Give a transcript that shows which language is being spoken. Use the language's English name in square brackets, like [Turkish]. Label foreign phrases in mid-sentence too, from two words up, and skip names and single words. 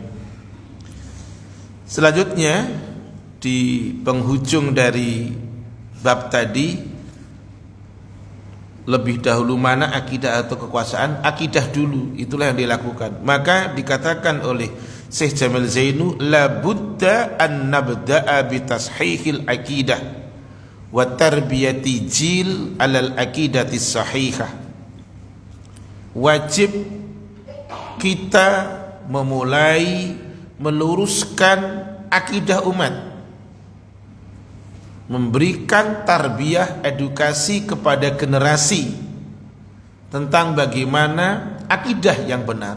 [Indonesian] Selanjutnya di penghujung dari bab tadi, lebih dahulu mana akidah atau kekuasaan? Akidah dulu, itulah yang dilakukan. Maka dikatakan oleh [Arabic] Syekh Jamil Zainu, لا بد أن نبدأ بتصحيح العقيدة وتربية جيل على العقيدة الصحيحة. [Indonesian] Wajib kita memulai meluruskan akidah umat, memberikan tarbiyah edukasi kepada generasi tentang bagaimana akidah yang benar.